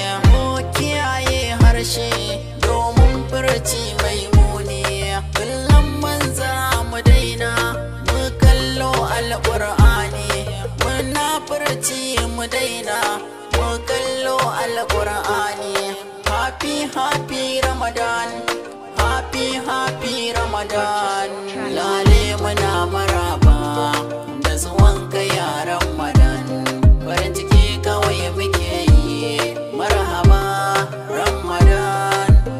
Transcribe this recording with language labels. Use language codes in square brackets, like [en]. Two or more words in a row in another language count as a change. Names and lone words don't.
[ha] Mu kiyaye harshe domin furci mai muni, kullum mun za mu daina, mu kallo Alqur'ani. Munafurci mu daina, mu kallo Alqur'ani. [en] Happy, happy Ramadan, happy, happy Ramadan. [ha] Lale muna maraba da zuwanka ya Ramadan. Farin ciki kawai muke yi. Marhaba Ramadan.